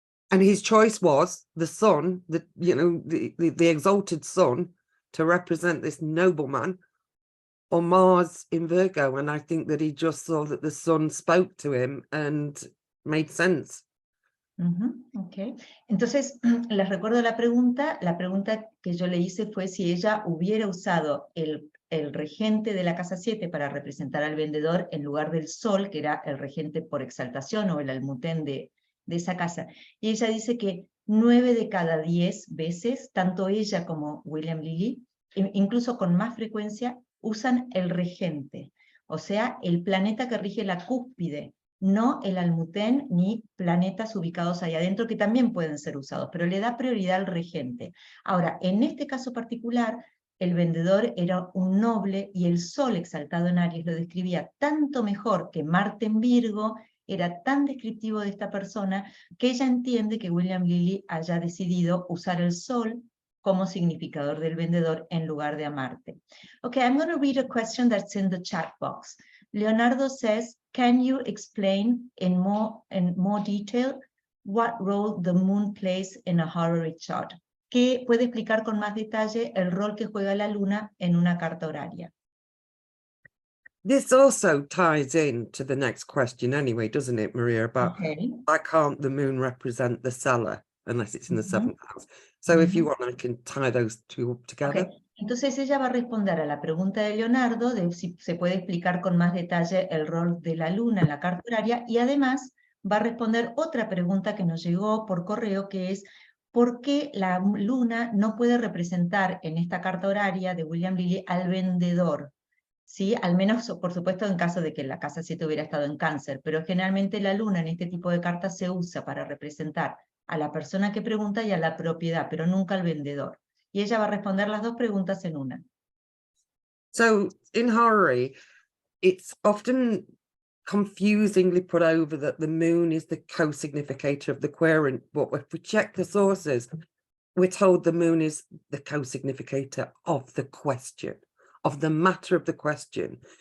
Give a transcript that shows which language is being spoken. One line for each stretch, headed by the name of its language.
English: And his choice was the sun, the exalted sun, to represent this nobleman, or Mars in Virgo. And I think that he just saw that the sun spoke to him and made sense.
Spanish: Ok, entonces les recuerdo la pregunta que yo le hice fue si ella hubiera usado el regente de la casa 7 para representar al vendedor en lugar del sol, que era el regente por exaltación o el almutén de esa casa. Y ella dice que 9 de cada 10 veces, tanto ella como William Lilly, incluso con más frecuencia, usan el regente, o sea, el planeta que rige la cúspide, no el almutén ni planetas ubicados ahí adentro que también pueden ser usados, pero le da prioridad al regente. Ahora, en este caso particular, el vendedor era un noble y el sol exaltado en Aries lo describía tanto mejor que Marte en Virgo, era tan descriptivo de esta persona que ella entiende que William Lilly haya decidido usar el sol como significador del vendedor en lugar de a Marte.
English: Okay, I'm going to read a question that's in the chat box. Leonardo says, can you explain in more detail what role the moon plays in a horary chart?
Spanish: ¿Qué puede explicar con más detalle el rol que juega la luna en una carta horaria?
English: This also ties in to the next question anyway, doesn't it, Maria, about why can't the moon represent the seller unless it's in the 7th house? So if you want, I can tie those two up together. Okay.
Spanish: Entonces ella va a responder a la pregunta de Leonardo de si se puede explicar con más detalle el rol de la luna en la carta horaria, y además va a responder otra pregunta que nos llegó por correo, que es ¿por qué la luna no puede representar en esta carta horaria de William Lilly al vendedor? ¿Sí? Al menos, por supuesto, en caso de que la casa 7 hubiera estado en Cáncer, pero generalmente la luna en este tipo de cartas se usa para representar a la persona que pregunta y a la propiedad, pero nunca al vendedor. Y ella va a responder las dos preguntas en una.
English: So in horary, it's often confusingly put over that the moon is the co-significator of the querent, but if we check the sources, we're told the moon is the co-significator of the question, of the matter of the question.